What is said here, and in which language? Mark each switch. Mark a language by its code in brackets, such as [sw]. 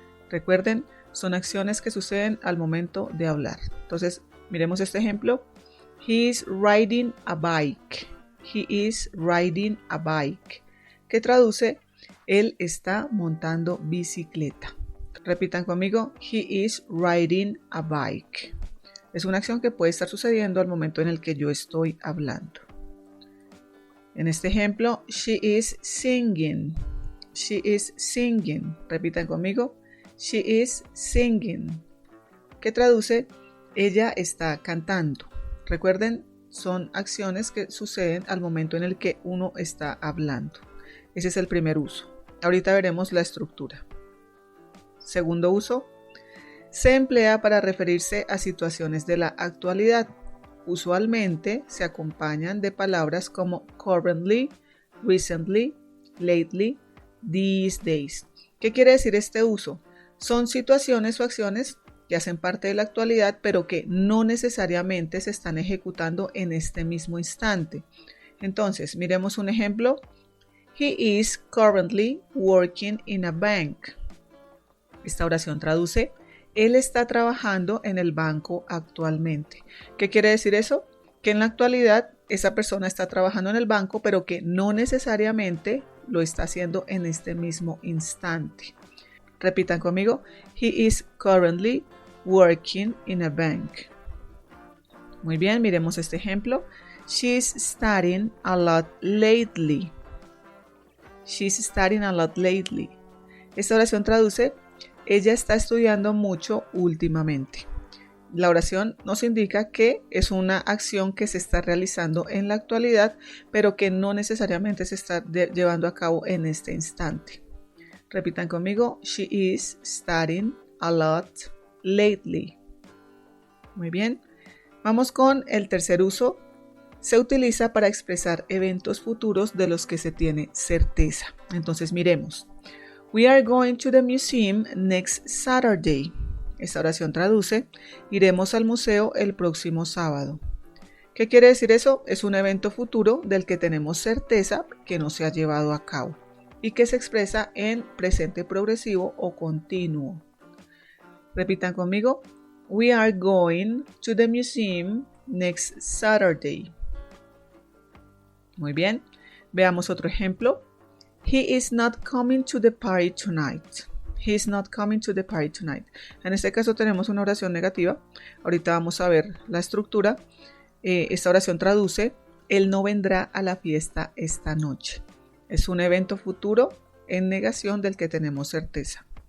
[es] Recuerden, son acciones que suceden al momento de hablar. Entonces, miremos este ejemplo. [en] He is riding a bike. He is riding a bike. [es] Que traduce, él está montando bicicleta. Repitan conmigo, [en] he is riding a bike. [es] Es una acción que puede estar sucediendo al momento en el que yo estoy hablando. En este ejemplo, [en] she is singing. She is singing. [es] Repitan conmigo, [en] she is singing. [es] Que traduce, ella está cantando. Recuerden, son acciones que suceden al momento en el que uno está hablando. Ese es el primer uso. Ahorita veremos la estructura. Segundo uso. Se emplea para referirse a situaciones de la actualidad. Usualmente se acompañan de palabras como currently, recently, lately, these days. ¿Qué quiere decir este uso? Son situaciones o acciones que hacen parte de la actualidad, pero que no necesariamente se están ejecutando en este mismo instante. Entonces, miremos un ejemplo. [en] He is currently working in a bank. [es] Esta oración traduce, él está trabajando en el banco actualmente. ¿Qué quiere decir eso? Que en la actualidad esa persona está trabajando en el banco, pero que no necesariamente lo está haciendo en este mismo instante. Repitan conmigo. [en] He is currently working in a bank. [es] Muy bien, miremos este ejemplo. [en] She's studying a lot lately. She's studying a lot lately. [es] Esta oración traduce, ella está estudiando mucho últimamente. La oración nos indica que es una acción que se está realizando en la actualidad, pero que no necesariamente se está llevando a cabo en este instante. Repitan conmigo, [en] she is studying a lot lately. [es] Muy bien. Vamos con el tercer uso. Se utiliza para expresar eventos futuros de los que se tiene certeza. Entonces miremos. [en] We are going to the museum next Saturday. [es] Esta oración traduce, iremos al museo el próximo sábado. ¿Qué quiere decir eso? Es un evento futuro del que tenemos certeza que no se ha llevado a cabo y que se expresa en presente progresivo o continuo. Repitan conmigo. [en] We are going to the museum next Saturday. [es] Muy bien. Veamos otro ejemplo. [en] He is not coming to the party tonight. He is not coming to the party tonight. [es] En este caso tenemos una oración negativa. Ahorita vamos a ver la estructura. Esta oración traduce, él no vendrá a la fiesta esta noche. Es un evento futuro en negación del que tenemos certeza.